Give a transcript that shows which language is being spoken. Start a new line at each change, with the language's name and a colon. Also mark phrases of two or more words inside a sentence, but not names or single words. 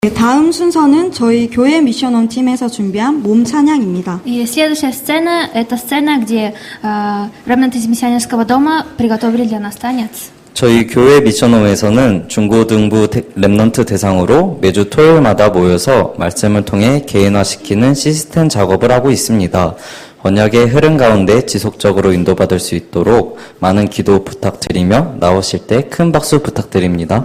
Korean: 다음 순서는 저희 교회 미션홈 팀에서 준비한 몸 찬양입니다.
Russian: И следующая сцена – это сцена, где ремнанты из миссионерского дома приготовили для нас танец.
Korean: 저희 교회 미션홈에서는 중고등부 랩넌트 대상으로 매주 토요일마다 모여서 말씀을 통해 개인화시키는 시스템 작업을 하고 있습니다. 언약의 흐름 가운데 지속적으로 인도받을 수 있도록 많은 기도 부탁드리며 나오실 때 큰 박수 부탁드립니다.